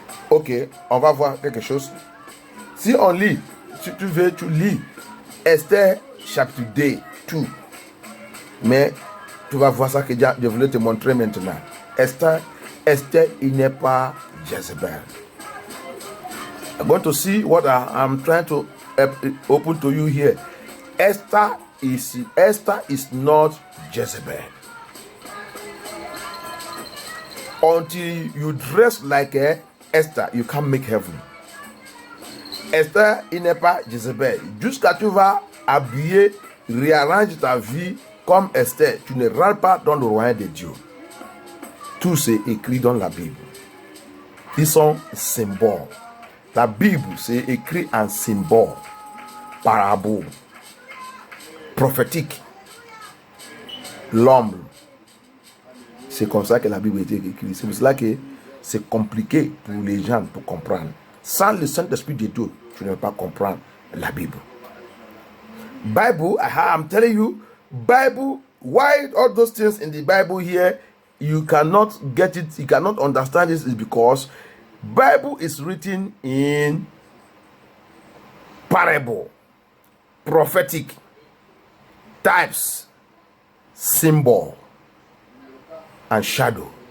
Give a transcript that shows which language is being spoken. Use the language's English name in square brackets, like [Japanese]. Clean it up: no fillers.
[French] Ok, on va voir quelque chose. Si on lit, si tu veux, tu lis Esther chapitre 2, tout. Mais tu vas voir ça que je voulais te montrer maintenant. Esther, il n'est pas Jezebel. [English] I'm going to see what I'm trying to open to you here. Esther is not Jezebel. Until you dress like Esther, you can't make heaven. [French] Esther, il n'est pas Jezebel. Jusqu'à tu vas habiller, réarranger ta vie comme Esther, tu ne rentres pas dans le royaume de Dieu. Tout c'est écrit dans la Bible. Ils sont symboles. La Bible, c'est écrit en symbole, parabole, prophétique, l'ombre. C'est comme ça que la Bible est écrite. C'est pour cela que c'est compliqué pour les gens pour comprendre. Sans le Saint-Esprit de Dieu, tu ne peux pas comprendre la Bible. [English] Bible, I'm telling you, Bible, why all those things in the Bible here, you cannot get it, you cannot understand this, is because Bible is written in parable, prophetic, types, symbol, and shadow.